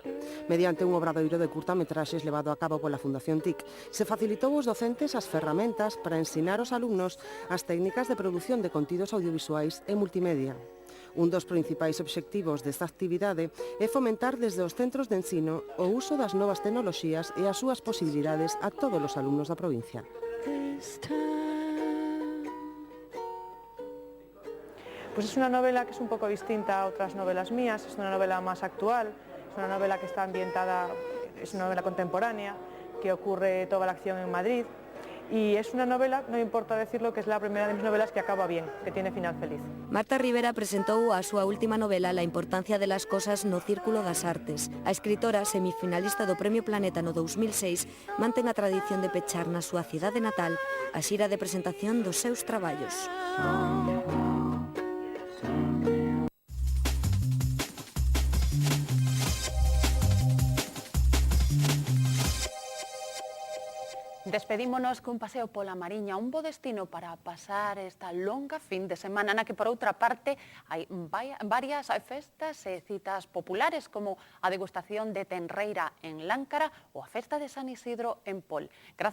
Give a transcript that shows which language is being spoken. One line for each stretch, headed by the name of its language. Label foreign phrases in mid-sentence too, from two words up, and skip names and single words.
Galician: Mediante un obradoiro de curtametraxes levado a cabo pola Fundación TIC, se facilitou aos docentes as ferramentas para ensinar aos alumnos as técnicas de produción de contidos audiovisuais e multimedia. Un dos principais obxectivos desta actividade é fomentar desde os centros de ensino o uso das novas tecnoloxías e as súas posibilidades a todos os alumnos da provincia.
Spanish: Pues es una novela que es un poco distinta a otras novelas mías, es una novela más actual, es una novela que está ambientada, es una novela contemporánea, que ocurre toda la acción en Madrid, y es una novela, no importa decirlo, que es la primera de mis novelas que acaba bien, que tiene final feliz.
Galician: Marta Rivera presentou a súa última novela La importancia de las cosas no Círculo das Artes. A escritora, semifinalista do Premio Planeta no 2006, mantén a tradición de pechar na súa cidade natal a xira de presentación dos seus traballos. Despedímonos cun paseo pola Mariña, un bo destino para pasar esta longa fin de semana na que, por outra parte, hai varias festas e citas populares, como a degustación de tenreira en Láncara ou a festa de San Isidro en Pol.